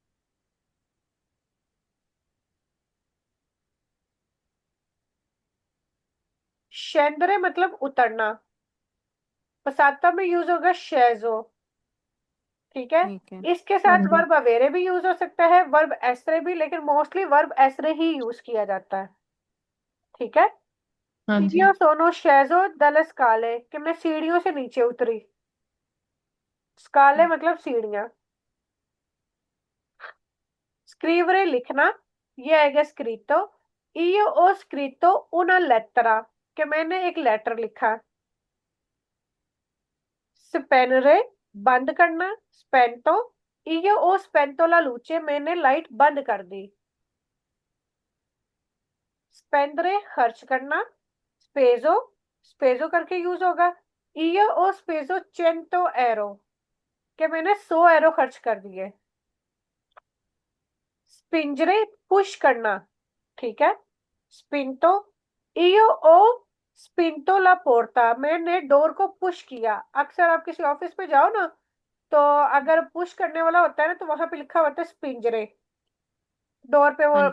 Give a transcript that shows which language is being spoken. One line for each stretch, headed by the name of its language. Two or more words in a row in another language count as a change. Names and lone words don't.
Hindi: शेंद्रे मतलब उतरना, पसाता में यूज होगा शेजो, ठीक है। ठीक है। इसके साथ ਹਾਂਜੀ वर्ब अवेरे भी यूज हो सकता है, वर्ब एसरे भी, लेकिन मोस्टली वर्ब एसरे ही यूज किया जाता है, ठीक है। ਹਾਂਜੀ
Italian: io sono sceso dalle scale,
Hindi: कि मैं सीढ़ियों से नीचे उतरी। स्काले मतलब सीढ़ियां। स्क्रीवरे लिखना, ये आएगा स्क्रीतो,
Italian: io ho scritto una lettera,
Hindi: कि मैंने एक लेटर लिखा। स्पेनरे, बंद करना, स्पेंटो,
Italian: io ho spento la luce,
Hindi: मैंने लाइट बंद कर दी। स्पेंदरे खर्च करना, स्पेजो, स्पेजो करके यूज होगा,
Italian: io ho speso 100 euro,
Hindi: कि मैंने 100 एरो खर्च कर दिए। स्पिंजरे पुश करना, ठीक है। स्पिंटो,
Italian: io ho spinto la porta,
Hindi: मैंने डोर को पुश किया। अक्सर आप किसी ऑफिस में जाओ ना तो अगर पुश करने वाला होता है ना तो वहां पे लिखा होता है स्पिंजरे, डोर पे वो